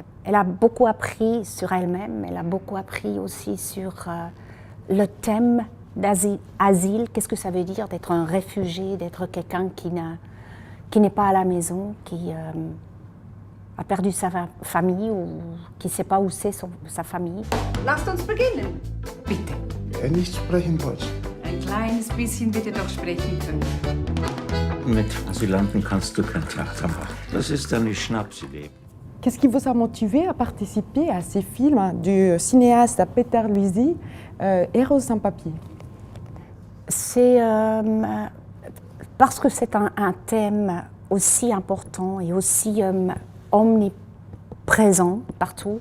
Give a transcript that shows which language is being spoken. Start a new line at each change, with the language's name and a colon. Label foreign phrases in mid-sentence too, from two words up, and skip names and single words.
French: Elle a beaucoup appris sur elle-même, elle a beaucoup appris aussi sur le thème d'asile. Qu'est-ce que ça veut dire d'être un réfugié, d'être quelqu'un qui n'est pas à la maison, qui a perdu sa famille ou qui ne sait pas où c'est sa famille.
German: Lasst uns beginnen. Bitte. Wer nicht sprechen Deutsch? Ein kleines bisschen bitte doch sprechen können. Mit Asylanten kannst du kein Theater machen. Das ist eine Schnapsidee.
French: Qu'est-ce qui vous a motivé à participer à ces films du cinéaste Peter Luisi, Héros sans papier? C'est parce que c'est un thème aussi important et aussi omniprésent partout.